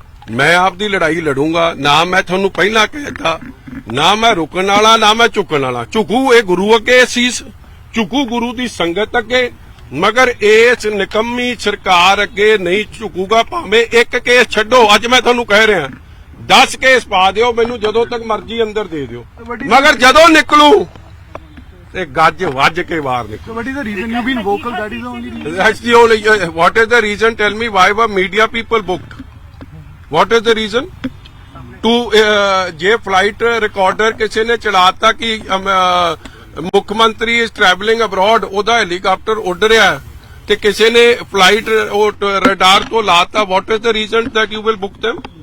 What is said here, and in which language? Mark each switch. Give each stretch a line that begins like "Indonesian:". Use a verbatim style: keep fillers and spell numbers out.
Punjabi: ਮੈਂ ਆਪਦੀ ਲੜਾਈ ਲੜੂੰਗਾ ਨਾ ਮੈਂ ਤੁਹਾਨੂੰ ਪਹਿਲਾਂ ਕਹਿਤਾ ਨਾ ਮੈਂ ਰੁਕਣ ਵਾਲਾ ਨਾ ਮੈਂ ਝੁਕਣ ਵਾਲਾ ਝੁਕੂ ਇਹ ਗੁਰੂ ਅੱਗੇ ਸੀਸ ਝੁਕੂ ਗੁਰੂ ਦੀ ਸੰਗਤ ਅੱਗੇ ਮਗਰ ਇਸ ਨਿਕੰਮੀ ਸਰਕਾਰ ਅੱਗੇ ਨਹੀਂ ਝੁਕੂਗਾ ਭਾਵੇਂ ਇੱਕ ਕੇਸ ਛੱਡੋ ਅੱਜ ਮੈਂ ਤੁਹਾਨੂੰ ਕਹਿ ਰਿਹਾ ਦਸ ਕੇਸ ਪਾ ਦਿਓ ਮੈਨੂੰ ਜਦੋਂ ਤੱਕ ਮਰਜ਼ੀ ਅੰਦਰ ਦੇ ਦਿਓ ਮਗਰ ਜਦੋਂ ਨਿਕਲੂ ਤੇ ਗੱਜ ਵੱਜ ਕੇ ਬਾਹਰ ਨਿਕਲੂ
English: So what is the reason you've been vocal? That is the only reason. That's the only. uh, What is the reason? Tell me why were media people booked? What is the reason?
Punjabi: To uh, ਜੇ flight recorder ਕਿਸੇ ਨੇ ਚੜਾਤਾ ਕਿ ਅਮ, ਅਹ, ਮੁੱਖ ਮੰਤਰੀ
English: is traveling abroad
Punjabi: ਉਹਦਾ helicopter ਉੱਡ ਰਿਹਾ ਹੈ ਤੇ ਕਿਸੇ ਨੇ flight ਉਹ ਰਡਾਰ ਤੋਂ ਲਾਤਾ
English: what is the reason that you will book them?